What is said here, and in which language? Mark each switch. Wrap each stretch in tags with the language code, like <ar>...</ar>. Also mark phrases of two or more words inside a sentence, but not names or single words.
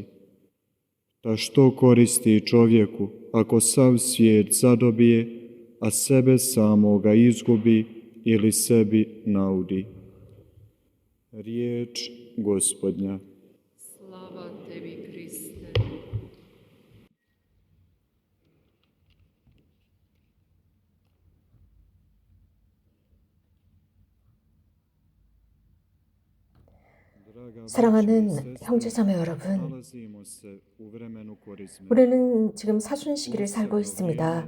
<hr>Ta što koristi čovjeku ako sav svijet zadobije, a sebe samoga izgubi ili sebi naudi? Riječ Gospodnja. Slava tebi, Kriste.</hr> <ko>사랑하는 형제자매 여러분, 우리는 지금 사순 시기를 살고 있습니다.</ko>